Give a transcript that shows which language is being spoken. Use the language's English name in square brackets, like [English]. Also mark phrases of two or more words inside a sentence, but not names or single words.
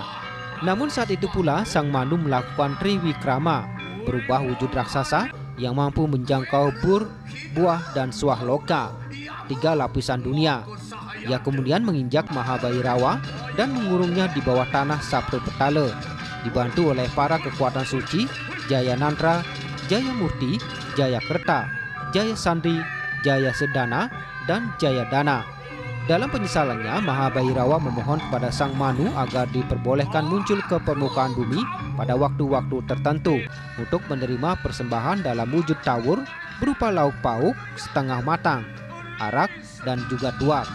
[Indonesian] Namun saat itu pula Sang Manu melakukan Triwikrama, berubah wujud raksasa yang mampu menjangkau bur, buah, dan swahloka, 3 lapisan dunia. Ia kemudian menginjak Maha Bhairawa dan mengurungnya di bawah tanah Sapta Petala, dibantu oleh para kekuatan suci Jaya Nantra, Jaya Murti, Jaya Kerta, Jaya Sandri, Jaya Sedana, dan Jaya Dana. Dalam penyesalannya, Maha Bhairawa memohon kepada Sang Manu agar diperbolehkan muncul ke permukaan bumi pada waktu-waktu tertentu untuk menerima persembahan dalam wujud tawur berupa lauk pauk setengah matang, arak, dan juga tuak.